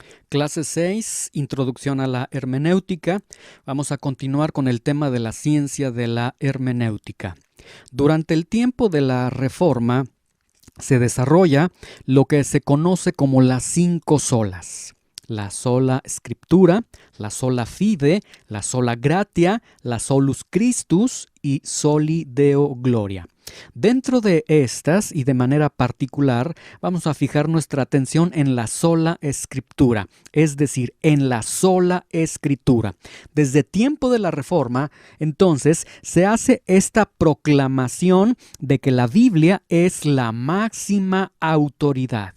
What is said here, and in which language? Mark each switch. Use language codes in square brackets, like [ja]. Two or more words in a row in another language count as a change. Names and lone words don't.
[es] Clase 6, Introducción a la Hermenéutica. Vamos a continuar con el tema de la ciencia de la hermenéutica. Durante el tiempo de la Reforma se desarrolla lo que se conoce como las 5 solas. [la] La sola Scriptura, la sola Fide, la sola Gratia, la solus Christus y soli Deo Gloria. [es] Dentro de estas y de manera particular vamos a fijar nuestra atención en la sola Escritura, es decir, en la sola Escritura. Desde tiempo de la Reforma, entonces, se hace esta proclamación de que la Biblia es la máxima autoridad.